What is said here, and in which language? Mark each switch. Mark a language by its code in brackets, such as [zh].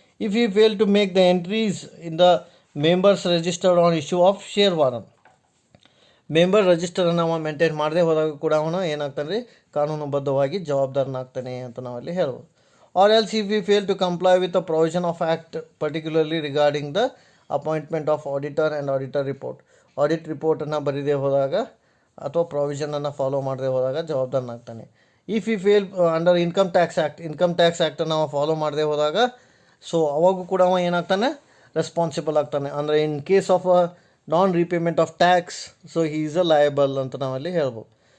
[en] If he fail to make the entries in the members registered on issue of share warrant. [kn] Member ರಿಜಿಸ್ಟರನ್ನು ಅವ maintain ಮಾಡದೆ ಹೋದಾಗ ಕೂಡ ಅವನು ಏನಾಗ್ತಾನೆ ರೀ, ಕಾನೂನುಬದ್ಧವಾಗಿ ಜವಾಬ್ದಾರನಾಗ್ತಾನೆ ಅಂತ ನಾವಲ್ಲಿ ಹೇಳ್ಬೋದು. [en] Or else if he fail to comply with the provision of act particularly regarding the appointment of auditor and auditor report. [kn] Audit ರಿಪೋರ್ಟನ್ನು ಬರೀದೇ ಹೋದಾಗ ಅಥವಾ ಪ್ರಾವಿಷನನ್ನು ಫಾಲೋ ಮಾಡದೆ ಹೋದಾಗ ಜವಾಬ್ದಾರನಾಗ್ತಾನೆ. [en] if he fail under income tax [kn] ಆ್ಯಕ್ಟನ್ನು ಅವ ಫಾಲೋ ಮಾಡದೆ ಹೋದಾಗ ಸೊ ಅವಾಗೂ ಕೂಡ ಅವ ಏನಾಗ್ತಾನೆ, responsible ಆಗ್ತಾನೆ. [en] ಅಂದರೆ in case of a non repayment of tax, so he is a liable [kn] ಅಂತ ನಾವಲ್ಲಿ ಹೇಳ್ಬೋದು.